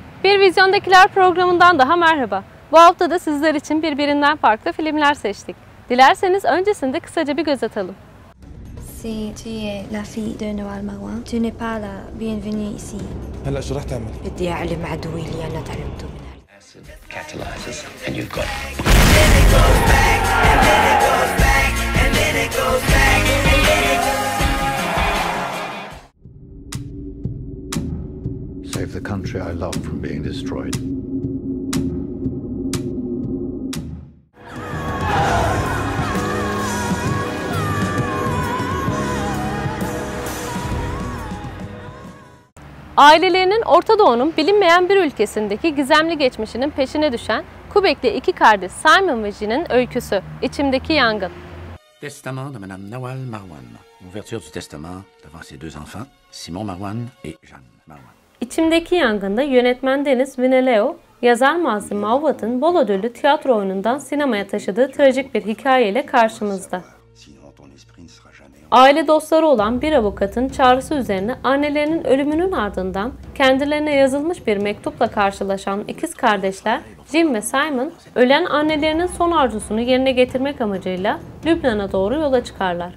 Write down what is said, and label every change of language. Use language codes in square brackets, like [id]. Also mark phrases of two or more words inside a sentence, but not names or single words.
[tr] Bir Vizyondakiler programından daha merhaba. Bu hafta da sizler için birbirinden farklı filmler seçtik. Dilerseniz öncesinde kısaca bir göz atalım. [fr] Si tu es la fille de Noël Marouin, tu n'es pas la bienvenue ici. [ar] هلا شو رح تعملي؟ بدي أعلم عدوي اللي أنا تعلمته منها. [en] Acid catalyzes and you've got it. Save the country I love from being destroyed. [tr] Ailelerinin Orta Doğu'nun bilinmeyen bir ülkesindeki gizemli geçmişinin peşine düşen Quebec'li iki kardeş Simon ve Jean'in öyküsü, İçimdeki Yangın. [fr] Testament de Madame Noël Marouin. Ouverture du testament devant ses deux enfants, Simon Marouin et Jeanne Marouin. [tr] İçimdeki Yangın'da yönetmen Denis Villeneuve, yazar Mazlum Mauvat'ın bol ödüllü tiyatro oyunundan sinemaya taşıdığı trajik bir hikayeyle karşımızda. Aile dostları olan bir avukatın çağrısı üzerine annelerinin ölümünün ardından kendilerine yazılmış bir mektupla karşılaşan ikiz kardeşler Jim ve Simon, ölen annelerinin son arzusunu yerine getirmek amacıyla Lübnan'a doğru yola çıkarlar.